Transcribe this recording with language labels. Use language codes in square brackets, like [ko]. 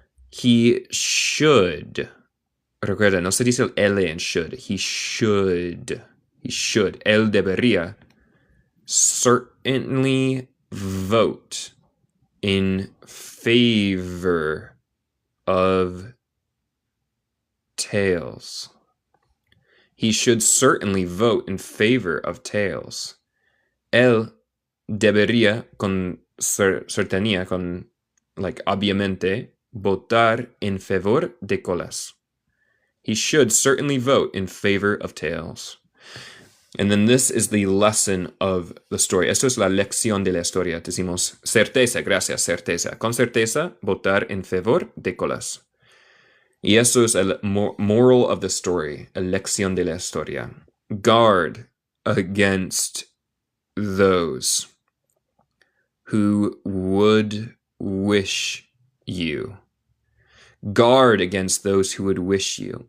[en] He should. [es] Recuerda, no se dice el L en should. [en] He should. [es] Él debería [en] certainly vote in favor of tails. He should certainly vote in favor of tails. [es] Él debería con certeza, con obviamente, votar en favor de colas. [en] He should certainly vote in favor of tails. And then this is the lesson of the story. [es] Esto es la lección de la historia. Decimos certeza, gracias, certeza. Con certeza, votar en favor de colas. Y eso es el [en] moral of the story, [es] la lección de la historia. [en] Guard against those who would wish you. Guard against those who would wish you.